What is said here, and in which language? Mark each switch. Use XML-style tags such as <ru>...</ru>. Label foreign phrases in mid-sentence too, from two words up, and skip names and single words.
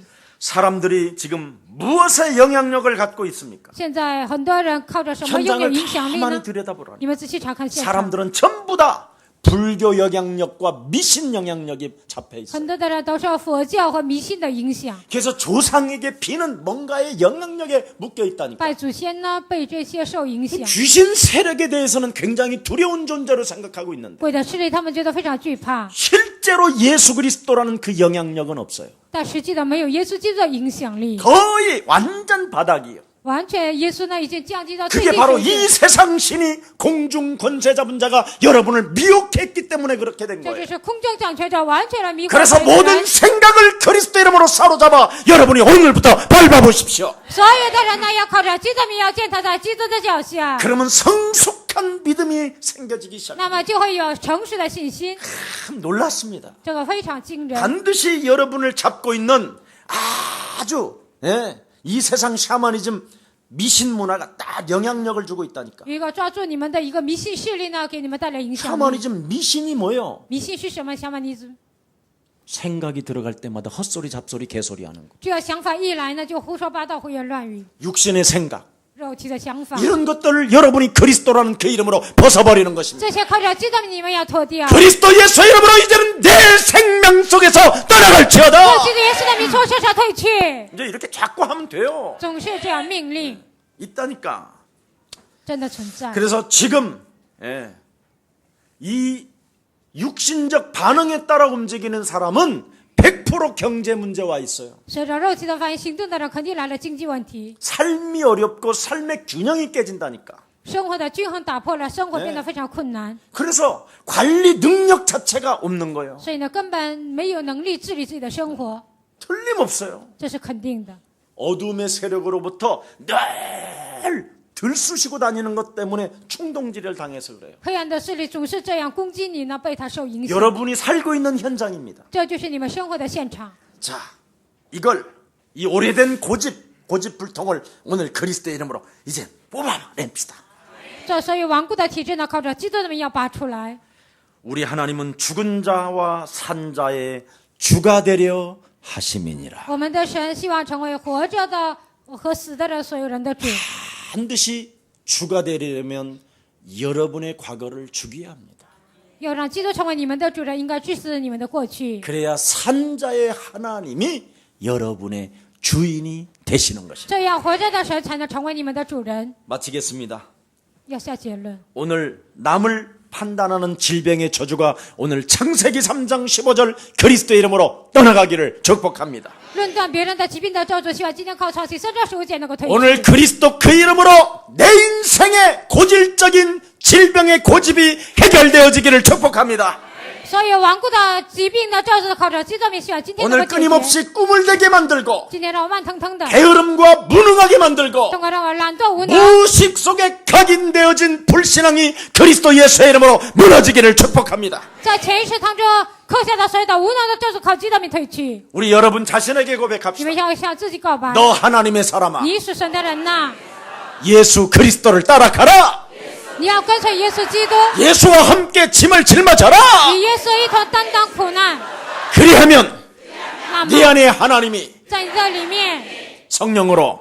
<ko>사람들이 지금 무엇에 영향력을 갖고 있습니까?</ko> <zh>现在很多人靠着什么拥有</zh> <ko>현장을</ko> <zh>影响力</zh> <ko>가만히</ko> <zh>呢？</zh> <ko>들여다보라니.</ko> <zh>你们仔细查看现场，</zh> <ko>사람들은 전부 다 불교 영향력과 미신 영향력이 잡혀 있어요.</ko> <zh>很多的人都受佛教和迷信的影响，</zh> <ko>그래서 조상에게 비는 뭔가의 영향력에 묶여 있다니까.</ko> <zh>拜祖先呢被这些受影响，</zh> <ko>귀신 세력에 대해서는 굉장히 두려운 존재로 생각하고 있는데</ko> <zh>鬼的势力他们觉得非常惧怕，</zh> <ko>실제로 예수 그리스도라는 그 영향력은 없어요.</ko> <zh>但实际的没有耶稣基督的影响力，</zh> <ko>거의 완전 바닥이에요.</ko> <zh>完全耶稣呢已经降低到最</zh> <ko>그게</ko> <zh>低</zh> <ko>바로</ko> <zh>水</zh> <ko>이</ko> <zh>准。</zh> <ko>세상 신이 공중 권세 잡은 자가 여러분을 미혹했기 때문에 그렇게 된</ko> <zh>这就</zh> <ko>거예요.</ko> <zh>是空中掌权者完全的迷惑</zh> <ko>그래서</ko> <zh>别人</zh> <ko>모든 생각을 그리스도 이름으로 사로잡아 여러분이 오늘부터 밟아보십시오.</ko> <zh>所有的人呢要靠着基督名，要践踏在基督的脚下，</zh> <ko>그러면 성숙한 믿음이 생겨지기</ko> <zh>那</zh> <ko>시작합니다.</ko> <zh>么就会有成熟的信心，</zh> <ko>참 놀랐습니다.</ko> <zh>这个非常惊人。</zh> <ko>반드시 여러분을 잡고 있는 아주 이 세상 샤머니즘 미신 문화가 딱 영향력을 주고 있다니까.</ko> <zh>有一个抓住你们的一个迷信势力呢，给你们带来影响力。</zh> <ko>샤머니즘 미신이 뭐요?</ko> <zh>迷信是什么？想法你</zh> <ko>생각이 들어갈 때마다 헛소리 잡소리 개소리 하는 거.</ko> <zh>这个想法一来呢，就胡说八道、胡言乱语，</zh> <ko>육신의 생각.</ko> <zh>肉体的想法，</zh> <ko>이런 것들을 여러분이 그리스도라는 그 이름으로 벗어버리는 것입니다.</ko> <zh>这些靠着基督名你们要脱掉。</zh> <ko>그리스도 예수 이름으로 이제는 내 생명 속에서 떠나갈지어다.</ko> <zh>用基督耶稣的名从身上退去，</zh> <ko>이제 이렇게 자꾸 하면 돼요.</ko> <zh>总是这样命令，</zh> <ko>있다니까.</ko> <zh>真的存在。</zh> <ko>그래서 지금 이 육신적 반응에 따라 움직이는 사람은 100% 경제 문제와 있어요.</ko> <zh>随着肉体的反应行动的人，肯定来了经济问题，</zh> <ko>삶이 어렵고 삶의 균형이 깨진다니까.</ko> <zh>生活的均衡打破了，生活变得非常困难，</zh> <ko>그래서 관리 능력 자체가 없는 거예요.</ko> <zh>所以呢，根本没有能力治理自己的生活，</zh> <ko>틀림없어요.</ko> <zh>这是肯定的。</zh> <ko>어둠의 세력으로부터 늘 들쑤시고 다니는 것 때문에 충동질을 당해서 그래요.</ko> <zh>黑暗的势力总是这样攻击你呢，被他受影响，</zh> <ko>여러분이 살고 있는 현장입니다.</ko> <zh>这就是你们生活的现场。</zh> <ko>자, 이걸 이 오래된 고집불통을 오늘 그리스도의 이름으로 이제 뽑아냅시다.</ko> <zh>这所以顽固的体制呢，靠着基督的名要拔出来。</zh> <ko>우리 하나님은 죽은 자와 산 자의 주가 되려 하심이니라.</ko> <zh>我们的神希望成为活着的和死的人所有人的主。</zh> <ko>반드시 주가 되려면 여러분의 과거를 죽여야 합니다.</ko> <zh>要让基督成为你们的主人，应该治死你们的过去。</zh> <ko>그래야 산자의 하나님이 여러분의 주인이 되시는 것입니다.</ko> <zh>这样活着的神才能成为你们的主人。</zh> <ko>마치겠습니다.</ko> <zh>要下结论。</zh> <ko>오늘 남을 판단하는 질병의 저주가 오늘 창세기 3장 15절 그리스도의 이름으로 떠나가기를 축복합니다.</ko> <zh>论断别人的疾病的咒诅，希望今天靠创新315节能够退</zh> <ko>오늘</ko> <zh>去。</zh> <ko>그리스도 그 이름으로 내 인생의 고질적인 질병의 고집이 해결되어지기를 축복합니다.</ko> <zh>所有顽固的疾病的咒诅，靠着基督名，希望今天能</zh> <ko>오늘</ko> <zh>够解决。</zh> <ko>끊임없이 꿈을 대게 만들고</ko> <zh>今天让我慢腾腾的，</zh> <ko>게으름과 무능하게 만들고</ko> <zh>通过让我懒惰无能，</zh> <ko>무식 속에 각인되어진 불신앙이 그리스도 예수의 이름으로 무너지기를 축복합니다.</ko> <zh>在潜意识当中刻下的所有的无能的咒诅，靠基督名退去。</zh> <ko>우리 여러분 자신에게</ko> <zh>你</zh> <ko>고백합시다.</ko> <zh>们要向自己告白：</zh> <ko>너 하나님의 사람아,</ko> <zh>你是神的人呐，</zh> <ko>예수 그리스도를 따라가라.</ko> <zh>你要跟随耶稣基督，</zh> <ko>예수와 함께 짐을 짊어져라.</ko> <zh>与耶稣一同担当苦难。</zh> <ko>그리하면</ko> <zh>那</zh> <ko>네</ko> <zh>么</zh> <ko>안에 하나님이</ko> <zh>在你的里面，</zh> <ko>성령으로</ko>